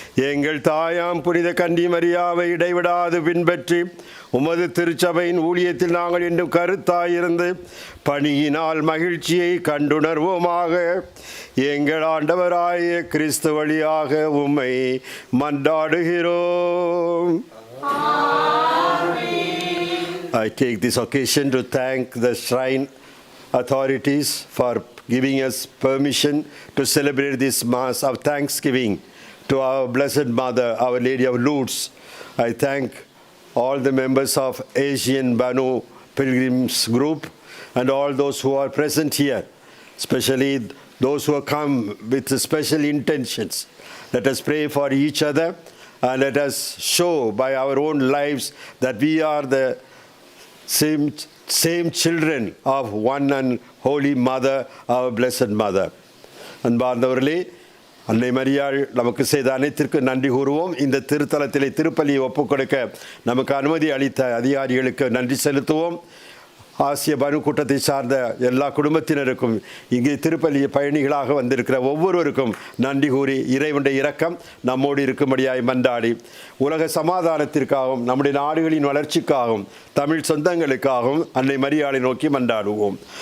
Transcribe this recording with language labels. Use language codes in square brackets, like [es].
[ta] எங்கள் தாயாம் புனித கன்னி மரியாவை இடைவிடாது பின்பற்றி உமது திருச்சபையின் ஊழியத்தில் நாங்கள் இன்னும் கருத்தாயிருந்து பணியினால் மகிழ்ச்சியை கண்டுணர்வோமாக. எங்கள் ஆண்டவராய கிறிஸ்து வழியாக உம்மை மன்றாடுகிறோம். [en] I take this occasion to thank the shrine authorities for giving us permission to celebrate this Mass of Thanksgiving to our Blessed Mother, Our Lady of Lourdes. I thank all the members of Asian Banu Pilgrims Group and all those who are present here, especially those who have come with special intentions. Let us pray for each other and let us show by our own lives that we are the same children of one and holy mother, our blessed mother. [ta] அன்பார்ந்தவர்களே, அன்னை மரியாள் நமக்கு செய்த அனைத்திற்கு நன்றி கூறுவோம். இந்த திருத்தலத்திலே திருப்பலியை ஒப்புக்கொடுக்க நமக்கு அனுமதி அளித்த அதிகாரிகளுக்கு நன்றி செலுத்துவோம். ஆசிய பனு கூட்டத்தை சார்ந்த எல்லா குடும்பத்தினருக்கும், இங்கே திருப்பலி பயணிகளாக வந்திருக்கிற ஒவ்வொருவருக்கும் நன்றி கூறி இறைவனுடைய இரக்கம் நம்மோடு இருக்கும்படியாய் மன்றாடி உலக சமாதானத்திற்காகவும் நம்முடைய நாடுகளின் வளர்ச்சிக்காகவும் தமிழ் சொந்தங்களுக்காகவும் அன்னை மரியாளை நோக்கி மன்றாடுவோம்.